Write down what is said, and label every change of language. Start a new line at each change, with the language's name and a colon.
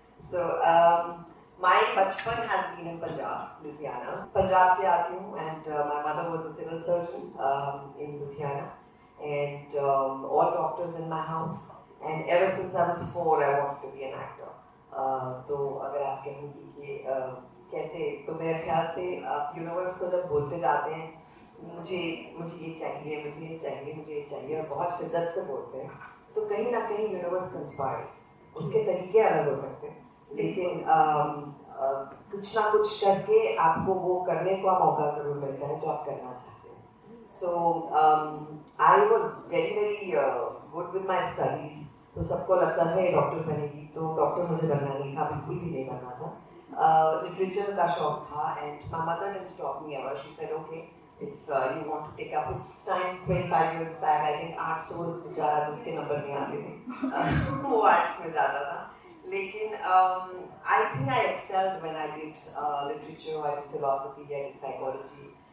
English: So my bachpan has been in Punjab, Ludhiana. Punjab
Hindi: से आती हूँ
English: and my mother was a civil surgeon in Ludhiana. And all doctors in my house, and ever since I was 4 I wanted to be an actor.
Hindi: तो अगर आप कहेंगी कि कैसे, तो मेरे ख्याल से आप यूनिवर्स को जब बोलते जाते हैं मुझे मुझे ये चाहिए, मुझे ये चाहिए, मुझे ये चाहिए, और बहुत शिद्दत से बोलते हैं, तो कहीं ना कहीं यूनिवर्स कंस्पायर्स। उसके तरीके अलग हो सकते हैं, लेकिन कुछ ना कुछ करके आपको वो करने का मौका जरूर मिलता है जो आप करना चाहते हैं।
English: So I was very good with my studies.
Hindi: तो सबको लगता है डॉक्टर बनेगी, तो डॉक्टर मुझे बनना नहीं था, बिल्कुल भी नहीं बनना था। लिटरेचर का शौक था,
English: and my mother didn't stop me ever. She said, okay, if you want to take up this time 25 years back, I think arts was
Hindi: बेचारा जिसके नंबर नहीं आते थे वो आर्ट्स में जाता था, लेकिन
English: I think I excelled when I did literature, I did philosophy, I did psychology.